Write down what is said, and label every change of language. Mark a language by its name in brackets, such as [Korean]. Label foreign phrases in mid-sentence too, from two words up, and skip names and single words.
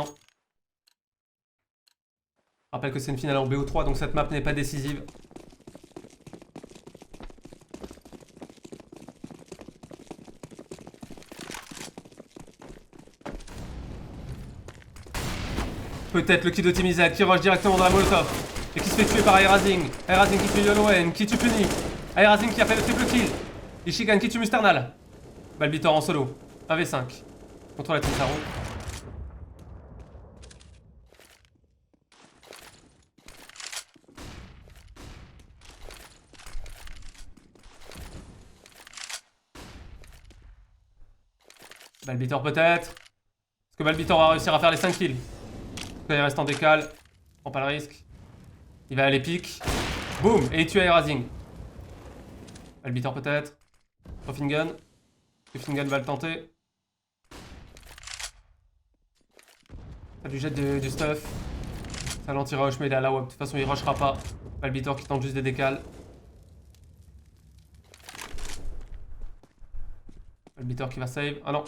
[French] Je rappelle que c'est une finale en BO3, donc cette map n'est pas décisive. Peut-être le kill de Team Isaac qui rush directement dans la molotov. Et qui se fait tuer par Aerazing. Aerazing qui tue Yoloen, qui tue Puni. Aerazing qui a fait le triple kill. Ishigan qui tue Musternal. Balbitor en solo. 1v5 contre la team Saro. Balbitor peut-être. Est-ce que Balbitor va réussir à faire les 5 kills? Il reste en décale. Prends pas le risque. Il va aller pique. Boum. Et il tue Aerazing. Balbitor peut-être. Coffin Gun. Coffin Gun va le tenter. Ça lui jette du stuff. Ça l'anti-rush, mais il est à la web. De toute façon, il rushera pas. Balbitor qui tente juste des décales. Balbitor qui va save. Ah non.